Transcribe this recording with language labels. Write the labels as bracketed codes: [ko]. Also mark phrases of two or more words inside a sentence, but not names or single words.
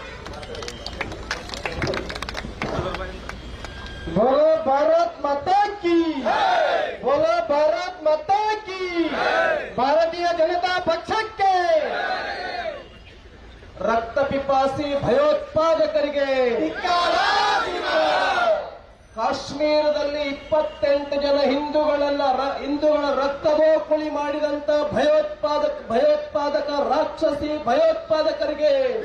[hi] बोलो भारत माता की, बोलो भारत माता की, [kn] ಭಾರತೀಯ ಜನತಾ ಪಕ್ಷಕ್ಕೆ, ರಕ್ತ ಪಿಪಾಸಿ ಭಯೋತ್ಪಾದಕರಿಗೆ, ಕಾಶ್ಮೀರದಲ್ಲಿ 28 ಜನ ಹಿಂದೂಗಳ ರಕ್ತದೋಕುಳಿ ಮಾಡಿದಂತ ಭಯೋತ್ಪಾದಕ ರಾಕ್ಷಸಿ ಭಯೋತ್ಪಾದಕರಿಗೆ,